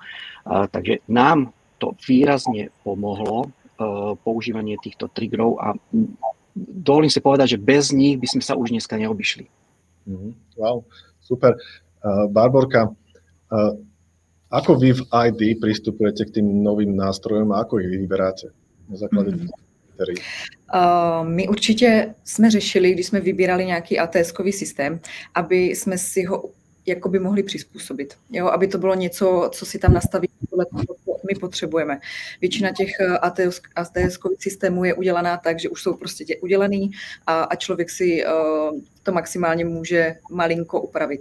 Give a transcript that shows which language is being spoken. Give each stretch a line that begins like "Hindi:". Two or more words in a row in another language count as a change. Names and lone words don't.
Slovak: Takže nám to výrazne pomohlo, používanie týchto triggerov a dovolím si povedať, že bez nich by sme sa už dneska neobyšli. Wow, super. Barborka, ako vy v ID pristupujete k tým novým nástrojom a ako ich vyberáte na základe kritérií?
Czech: My určitě jsme řešili, když jsme vybírali nějaký ATS-kový systém, aby jsme si ho jakoby mohli přizpůsobit. Jo? Aby to bylo něco, co si tam nastaví podle toho, co my potřebujeme. Většina těch ATS-kových systémů je udělaná tak, že už jsou prostě udělaný a člověk si to maximálně může malinko upravit.